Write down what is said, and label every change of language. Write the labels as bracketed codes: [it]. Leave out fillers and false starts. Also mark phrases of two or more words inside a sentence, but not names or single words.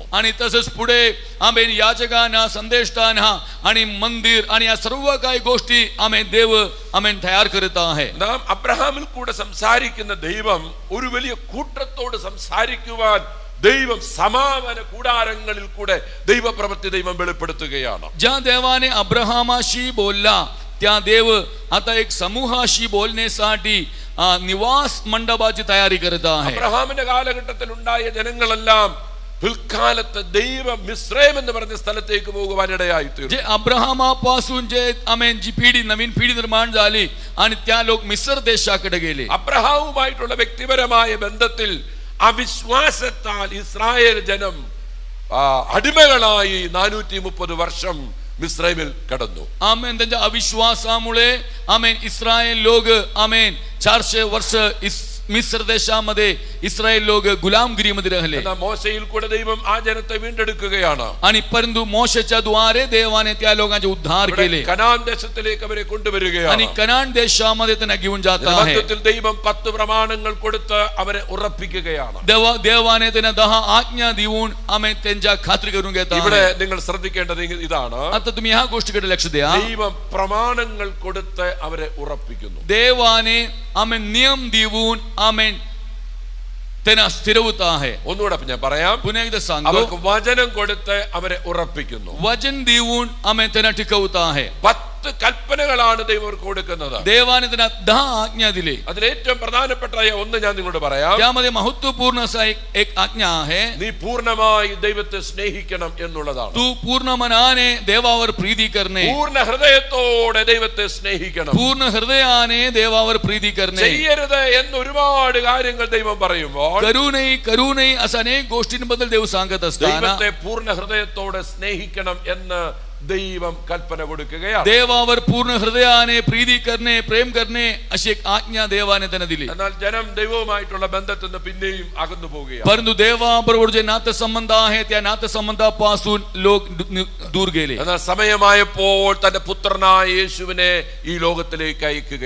[mr] आणि तसंच पुढे आम्ही याजकांना संदेष्टांना आणि मंदिर आणि या सर्व काही गोष्टी आम्ही देव आम्ही तयार करत आहे. [ml] നാം അബ്രഹാമിൽ കൂടെ സംസാരിക്കുന്ന ദൈവം ഒരു വലിയ കൂട്ടത്തോട് സംസാരിക്കുവാൻ ദൈവം സമാപന കൂടാരങ്ങളിൽ കൂടെ ദൈവപ്രവൃത്തി ദൈവം വെളിപ്പെടുത്തുകയാണ്. [mr] ज्या देवाने अब्राहमाशी बोलला त्या देव आता एक समूहाशी बोलण्यासाठी निवास मंडपाची तयारी करत आहे. [ml] അബ്രഹാമിന്റെ കാലഘട്ടത്തിൽ ഉണ്ടായ ജനങ്ങളെല്ലാം പിൽക്കാലത്ത് ദൈവം മിസ്രൈം എന്ന് പറഞ്ഞ സ്ഥലത്തേക്ക് പോകുവാൻ ഇടയായി തീർന്നു. [mr] जे अब्राहमापासून जे आम्ही जी पिढी नवीन पिढी निर्माण झाली आणि त्या लोक मिस्र देशाकडे गेले. [ml] അബ്രഹാമുമായിട്ടുള്ള വ്യക്തിപരമായ ബന്ധത്തിൽ അവിശ്വാസത്താൽ ഇസ്രായേൽ ജനം അടിമകളായി 430 വർഷം മിസ്രൈമിൽ കടന്നു. [mr] आमेन त्यांच्या अविश्वासामुळे आमेन इस्रायल लोक आमेन 400 वर्ष मिस्र देशामध्ये इस्रायल लोक गुलामगिरीमध्ये राहिले. [ml] മോശയിൽ കൂടെ ദൈവം ആ ജനത്തെ വീണ്ടെടുക്കുകയാണ്. [mr] आणि परंतु मोशेच्या द्वारे देवाने त्या लोकांचे उद्धार केले [ml] കനാൻ ദേശത്തിലേക്ക് അവരെ കൊണ്ടുവരികയാണ്. [mr] आणि कनान देशामध्ये त्यांना घेऊन जात आहे. [ml] മധ്യത്തിൽ ദൈവം 10 പ്രമാണങ്ങൾ കൊടുത്ത് അവരെ ഉറപ്പിക്കുകയാണ്. [mr] देवाने त्यांना 10 आज्ञा देऊन आम्ही त्यांच्या खात्री करून घेत [ml] ഇവിടെ [mr] आहे. [ml] നിങ്ങൾ ശ്രദ്ധിക്കേണ്ടത് ഇതാണ്. [mr] आता तुम्ही ह्या गोष्टीकडे लक्ष द्या. [ml] ദൈവം പ്രമാണങ്ങൾ കൊടുത്ത് അവരെ ഉറപ്പിക്കുന്നു. [mr] देवाने आम्ही नियम देऊन आमेन त्यांना स्थिरवत आहे. [ml] ഒന്നുകൂടെ ഞാൻ പറയാം. [mr] पुन्हा एकदा सांगतो. [ml] അവർക്ക് വചനം കൊടുത്ത് അവരെ ഉറപ്പിക്കുന്നു. [mr] वचन देऊन आम्ही त्यांना टिकवत आहे. [ml] 10 കൽപ്പനകളാണ് ദൈവം അവർക്ക് കൊടുക്കുന്നത്. [mr] देवाने त्यांना 10 आज्ञा दिले. [ml] അതിൽ ഏറ്റവും പ്രധാനപ്പെട്ട ഒന്ന് ഞാൻ നിങ്ങളോട് പറയാം. [mr] त्यामध्ये महत्वपूर्ण असा एक आज्ञा आहे. [ml] നീ പൂർണ്ണമായി ദൈവത്തെ സ്നേഹിക്കണം എന്നുള്ളതാണ്. [mr] तू पूर्ण मनाने देवावर प्रीती करणे. [ml] പൂർണ്ണ ഹൃദയത്തോടെ ദൈവത്തെ സ്നേഹിക്കണം. [mr] पूर्ण हृदयाने देवावर प्रीती करणे. [ml] ചെയ്യരുത് എന്ന് ഒരുപാട് കാര്യങ്ങൾ ദൈവം പറയുമ്പോൾ [mr] करू नये अशा अनेक गोष्टींबद्दल देव सांगत असताना [ml] ദൈവത്തെ പൂർണ്ണ ഹൃദയത്തോടെ സ്നേഹിക്കണം എന്ന് ദൈവം കൽപ്പന കൊടുക്കുകയാണ്. [mr] देवावर पूर्ण हृदयाने प्रीती करणे प्रेम करणे अशी एक आज्ञा देवाने त्यांना दिली. [ml] എന്നാൽ ജനം ദൈവവുമായിട്ടുള്ള ബന്ധത്തിൽ നിന്ന് പിന്നെയും അകന്നു പോവുകയാണ്. [mr] परंतु देवाबरोबर जे नातेसंबंध आहे त्या नातेसंबंधापासून लोक दूर गेले. [ml] എന്നാൽ സമയമായപ്പോൾ തന്റെ പുത്രനായ യേശുവിനെ ഈ ലോകത്തിലേക്ക് അയക്കുകയാണ്.